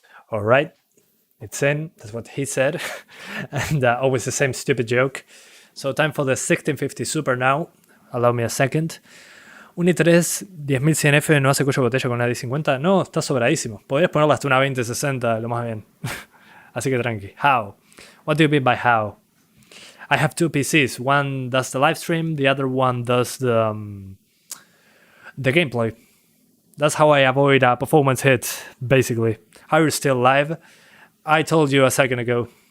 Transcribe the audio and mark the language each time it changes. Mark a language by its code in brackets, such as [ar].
[en] All right, it's in. That's what he said. And always the same stupid joke. So time for the 1650 Super now. Allow me a second. [es] Un i3 10100F no hace cuello de botella con una i50. No, está sobradísimo. Podrías ponerla hasta una 2060, lo más bien. Así que tranqui. [en] How? What do you mean by how? I have two PCs. One does the live stream, the other one does the gameplay. That's how I avoid a performance hit, basically. How you're still live? I told you a second ago.